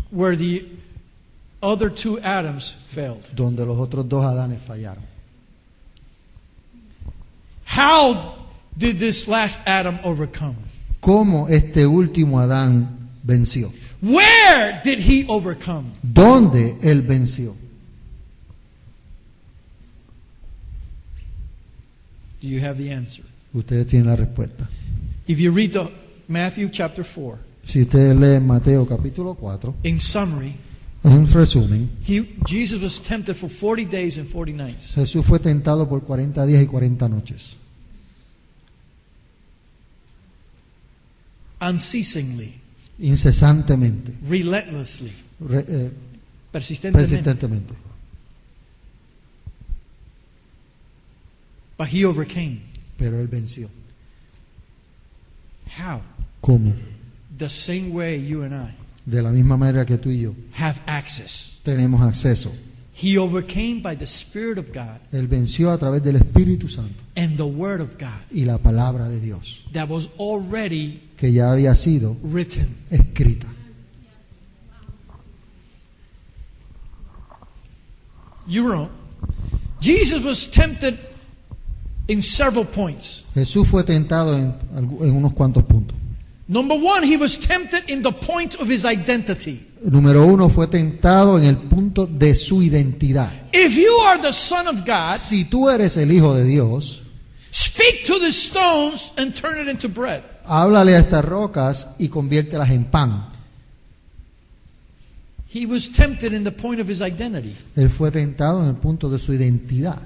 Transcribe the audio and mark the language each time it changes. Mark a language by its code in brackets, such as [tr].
[en] where the other two Adams failed. [es] donde los otros dos Adanes fallaron. [en] How did this last Adam overcome? [es] ¿Cómo este último Adán venció? [en] Where did he overcome? [es] ¿Dónde él venció? [en] Do you have the answer? [es] Ustedes tienen la respuesta. [en] If you read the Matthew chapter 4, [es] Si ustedes leen Mateo capítulo 4, [en] in summary, [es] en resumen, [en] Jesus was tempted for 40 days and 40 nights. [es] Jesús fue tentado por 40 días y 40 noches, [en] Unceasingly, [es] incesantemente, [en] relentlessly, persistentemente. [es] persistentemente. [en] But he overcame. [es] Pero él venció. [en] How? [es] ¿Cómo? [en] The same way you and I [es] De la misma manera que tú y yo [en] have access. [es] tenemos acceso. [en] He overcame by the Spirit of God [es] Él venció a través del Espíritu Santo [en] and the Word of God [es] y la palabra de Dios, [en] that was already [es] que ya había sido [en] written. [es] escrita. [en] You wrong. Jesus was tempted in several points. [es] Jesús fue tentado en unos cuantos puntos. [en] Number one, he was tempted in the point of his identity. [es] Número uno, fue tentado en el punto de su identidad. [en] If you are the Son of God, [es] Si tú eres el Hijo de Dios, [en] speak to the stones and turn it into bread. [es] háblale a estas rocas y conviértelas en pan. [en] He was tempted in the point of his identity. [es] Él fue tentado en el punto de su identidad.